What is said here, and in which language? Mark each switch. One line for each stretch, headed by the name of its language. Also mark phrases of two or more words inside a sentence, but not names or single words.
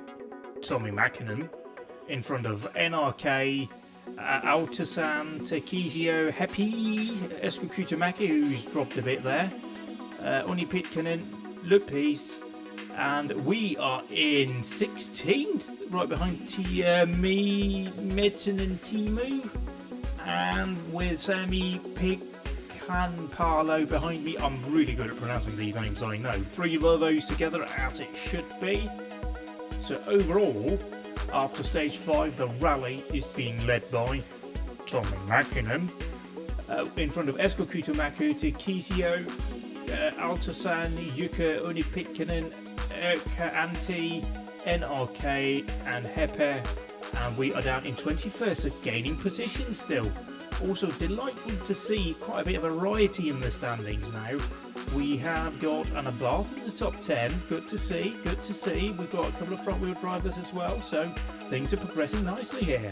English: Tommy Mäkinen in front of NRK, Altasan, Tekizio, Hepi, Eskukutamäki, who's dropped a bit there, Onni Pitkänen, Lupis, and we are in 16th, right behind me, Metin and Timu, and with Sami Pikanpalo behind me. I'm really good at pronouncing these names, I know. 3 Volvos together, as it should be. So overall, after stage 5, the rally is being led by Tommy Mäkinen. In front of Eskukutamäki, Tekizio, Altasan, Jukka, Onni Pitkänen, Erkka Antti, NRK and Hepe. And we are down in 21st, so gaining position still. Also delightful to see quite a bit of variety in the standings now. We have got an above in the top 10. Good to see, good to see. We've got a couple of front wheel drivers as well, so things are progressing nicely here.